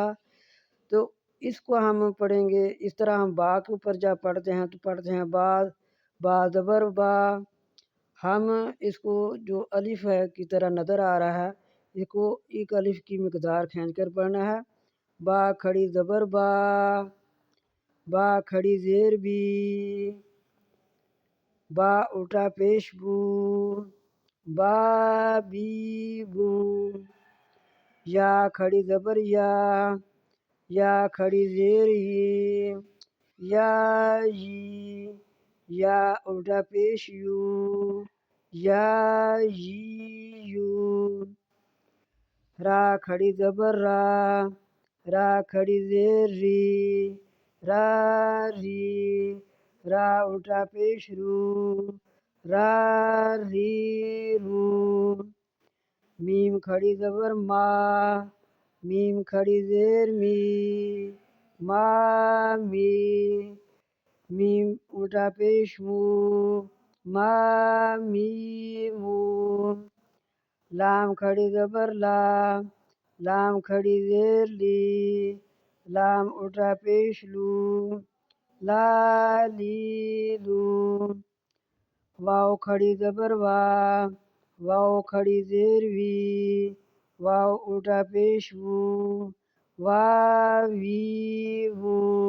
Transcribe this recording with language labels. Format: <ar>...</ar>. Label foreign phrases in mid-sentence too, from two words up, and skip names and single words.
<ur>تو اس کو ہم پڑھیں گے اس طرح۔ ہم با کے اوپر جب پڑھتے ہیں تو پڑھتے ہیں با زبر با۔ ہم اس کو جو الف ہے کی طرح نظر آ رہا ہے اس کو ایک الف کی مقدار کھینچ کر پڑھنا ہے۔ با کھڑی زبر با، با کھڑی زیر بی، با الٹا پیش بو، با بی بو۔ یا کھڑی زبر یا، یا کھڑی زیر یی، یا یی، یا الٹا پیش یو، یا یی یو۔ را کھڑی زبر را، را کھڑی زیر ری، را ری، را الٹا پیش رو، را ری رو۔ میم کھڑی زبر ما، میم کھڑی زیر می، ما می، میم الٹا پیش مو، ما می مو۔ لام کھڑی زبر لا، لام کھڑی زیر لی، لام الٹا پیش لو، لا لی لو۔ واو کھڑی زبر وا، واو کھڑی زیر وی، واو الٹا پیش وو، وا وی وو۔</ur>